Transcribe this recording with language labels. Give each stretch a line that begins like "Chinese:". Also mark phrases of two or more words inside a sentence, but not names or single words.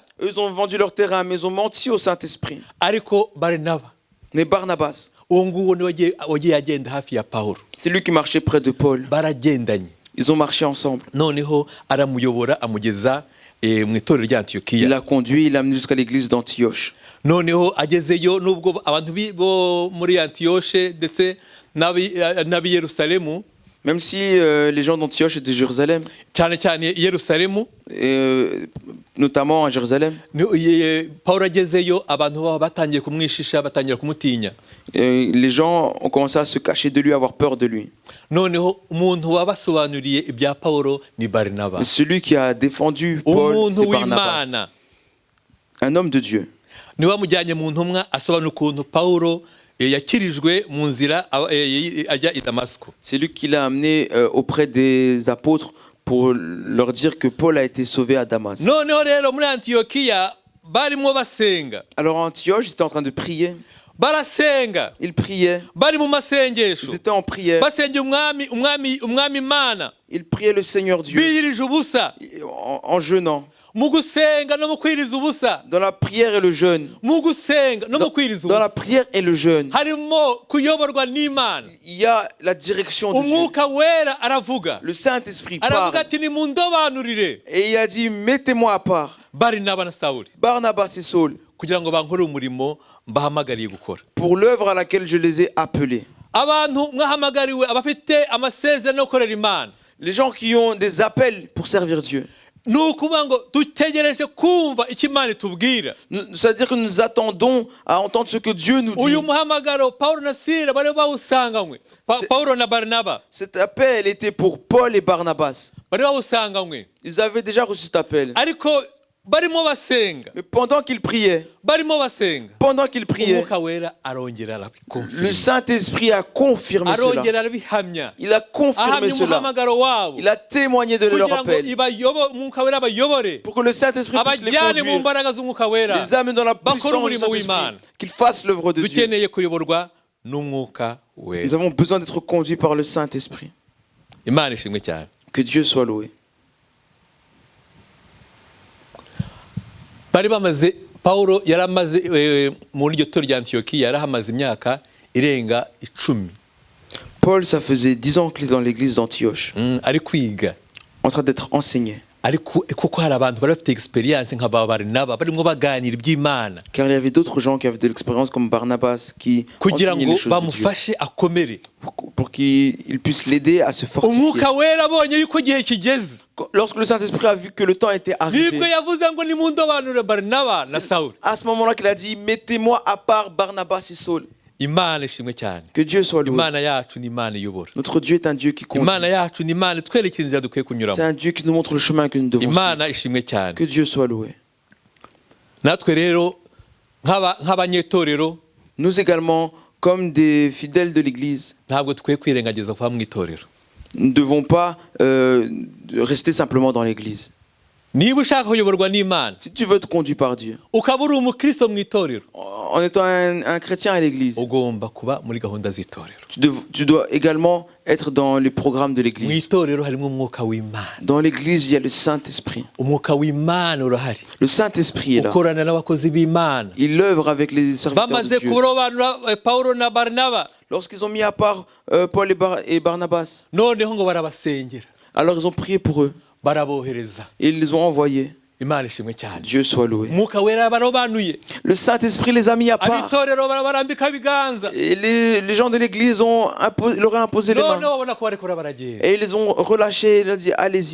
French: Eux, ils ont vendu leur terrain, mais ils ont menti au Saint-Esprit.
Kinyarwanda: Ariko barinaba
French: Mais Barnabas,
Kinyarwanda: uwo nguwo ni wagiye agenda hafi ya Pawulo,
French: c'est lui qui marchait près de Paul.
Kinyarwanda: baragendanye,
French: Ils ont marché ensemble.
Kinyarwanda: noneho aramuyobora amugeza mu itorero rya
French: Il
Kinyarwanda: Antiyokiya.
French: l'a conduit, il l'a amené jusqu'à l'église d'Antioche.
Kinyarwanda: noneho agezeyo nubwo abantu bo muri Antiyoshe ndetse n'ab'i Yerusalemu,
French: Même si les gens d'Antioche et de Jérusalem,
Kinyarwanda: cyane cyane i Yerusalemu,
French: notamment à Jérusalem,
Kinyarwanda: Pawulo agezeyo abantu baba batangiye kumwishisha, batangira kumutinya.
French: les gens ont commencé à se cacher de lui, à avoir peur de lui.
Kinyarwanda: noneho umuntu wabasobanuriye ibya Pawulo ni Barinaba,
French: Mais celui qui a défendu Paul,
Kinyarwanda: umuntu
French: c'est Barnabas,
Kinyarwanda: w'Imana.
French: un homme de Dieu.
Kinyarwanda: niwe wamujyanye mu ntumwa asobanura ukuntu Pawulo yakirijwe mu nzira ajya i Damasiko.
French: C'est lui qui l'a amené auprès des apôtres pour leur dire que Paul a été sauvé à Damas.
Kinyarwanda: noneho rero muri Antiyokiya barimo basenga,
French: Alors à Antioche, ils étaient en train de prier.
Kinyarwanda: barasenga,
French: Ils priaient.
Kinyarwanda: bari mu masengesho,
French: Ils étaient en prière.
Kinyarwanda: basengera umwami Imana,
French: Ils priaient le Seigneur Dieu
Kinyarwanda: biyirije ubusa
French: en jeûnant.
Kinyarwanda: mu gusenga no mu kwiriza ubusa,
French: Dans la prière et le jeûne.
Kinyarwanda: mu gusenga no mu kwiriza
French: Dans la
Kinyarwanda: ubusa
French: prière et le jeûne,
Kinyarwanda: harimo kuyoborwa n'Imana.
French: il y a la direction de Dieu.
Kinyarwanda: umwuka wera aravuga,
French: Le Saint-Esprit
Kinyarwanda: aravuga
French: parle.
Kinyarwanda: ati nimundobanurire
French: Et il a dit, mettez-moi à part
Kinyarwanda: Barinaba na Sawuli
French: Barnabas et Saul
Kinyarwanda: kugira ngo bankorere umurimo mbahamagariye gukora.
French: pour l'œuvre à laquelle je les ai appelés.
Kinyarwanda: abantu mwahamagariwe abafite amasezerano yo gukorera Imana,
French: Les gens qui ont des appels pour servir Dieu.
Kinyarwanda: ni ukuvuga ngo dutegereje kumva icyo Imana itubwira.
French: C'est-à-dire que nous attendons à entendre ce que Dieu nous dit.
Kinyarwanda: uyu muhamagaro Pawulo na Sila bari bawusanganywe, Pawulo na Barinaba
French: Cet appel était pour Paul et Barnabas.
Kinyarwanda: bari bawusanganywe,
French: Ils avaient déjà reçu cet appel.
Kinyarwanda: ariko barimo basenga,
French: Mais pendant qu'ils priaient,
Kinyarwanda: umwuka wera arongera
French: le
Kinyarwanda: arabikonfirma,
French: Saint-Esprit a confirmé cela.
Kinyarwanda: arongera arabihamya,
French: Il a confirmé
Kinyarwanda: ahamya
French: cela.
Kinyarwanda: umuhamagaro wabo
French: Il a témoigné de leur
Kinyarwanda: kugira ngo
French: appel.
Kinyarwanda: umwuka wera abayobore,
French: Pour que le Saint-Esprit puisse les
Kinyarwanda: abajyane mu
French: conduire,
Kinyarwanda: mbaraga z'umwuka wera.
French: les amener dans la
Kinyarwanda: bakora
French: puissance du
Kinyarwanda: umurimo
French: Saint-Esprit,
Kinyarwanda: w'Imana.
French: qu'ils fassent l'œuvre de Dieu.
Kinyarwanda: dukeneye kuyoborwa n'umwuka
French: Nous
Kinyarwanda: wera.
French: avons besoin d'être conduits par le Saint-Esprit.
Kinyarwanda: Imana ishimwe cyane.
French: Que Dieu soit loué.
Kinyarwanda: bari bamaze Pawulo yari amaze muri iryo torero rya Antiyokiya yari ahamaze imyaka irenga 10.
French: Paul, ça faisait 10 ans qu'il est dans l'église d'Antioche,
Kinyarwanda: ari kwiga,
French: en train d'être enseigné.
Kinyarwanda: ariko kuko hari abantu bari bafite experience nka Barinaba barimo baganira iby'Imana
French: Car il y avait d'autres gens qui avaient de l'expérience comme Barnabas qui
Kinyarwanda: kugira
French: enseignaient
Kinyarwanda: ngo
French: les choses de Dieu,
Kinyarwanda: bamufashe akomere.
French: pour qu'il puisse l'aider à se fortifier.
Kinyarwanda: umwuka wera abonye yuko igihe kigeze,
French: Lorsque le Saint-Esprit a vu que le temps était arrivé,
Kinyarwanda: nibwo yavuze ngo nimundobanure Barinaba na Sawuli.
French: à ce moment-là qu'il a dit, mettez-moi à part Barnabas et Saul.
Kinyarwanda: Imana ishimwe cyane.
French: Que Dieu soit loué.
Kinyarwanda: Imana yacu ni Imana iyobora.
French: Notre Dieu est un Dieu qui conduit.
Kinyarwanda: Imana yacu ni Imana itwerekeza inzira dukwiye
French: C'est
Kinyarwanda: kunyuramo.
French: un Dieu qui nous montre le chemin que nous devons suivre.
Kinyarwanda: Imana ishimwe cyane.
French: Que Dieu soit loué.
Kinyarwanda: natwe rero nk'abanyetorero
French: Nous également, comme des fidèles de l'Église,
Kinyarwanda: ntabwo dukwiye kwirengagiza kuba mu itorero.
French: nous ne devons pas rester simplement dans l'Église.
Kinyarwanda: niba ushaka kuyoborwa n'Imana
French: Si tu veux être conduit par Dieu,
Kinyarwanda: ukaba uri umukristo mu itorero,
French: en étant un chrétien à l'Église,
Kinyarwanda: ugomba kuba muri gahunda z'itorero.
French: tu dois également être dans les programmes de
Kinyarwanda: mu
French: l'Église.
Kinyarwanda: itorero harimo umwuka w'Imana.
French: Dans l'Église, il y a le Saint-Esprit.
Kinyarwanda: umwuka w'Imana urahari,
French: Le Saint-Esprit est là.
Kinyarwanda: ukorana n'abakozi b'Imana.
French: Il œuvre avec les serviteurs
Kinyarwanda: bamaze
French: de Dieu.
Kinyarwanda: kurobanura Pawulo na Barinaba,
French: Lorsqu'ils ont mis à part Paul et Barnabas,
Kinyarwanda: noneho ngo barabasengera,
French: alors ils ont prié pour eux.
Kinyarwanda: barabohereza.
French: Et ils les ont envoyés.
Kinyarwanda: imana ishimwe cyane.
French: Dieu soit loué.
Kinyarwanda: Umwuka wera barobanuye,
French: Le Saint-Esprit les a mis à part.
Kinyarwanda: abitorero barambika ibiganza,
French: Et les gens de l'église leur ont imposé les
Kinyarwanda: none
French: mains.
Kinyarwanda: babona ko bariko baragenda.
French: Et ils les ont relâchés. Ils ont dit, allez-y.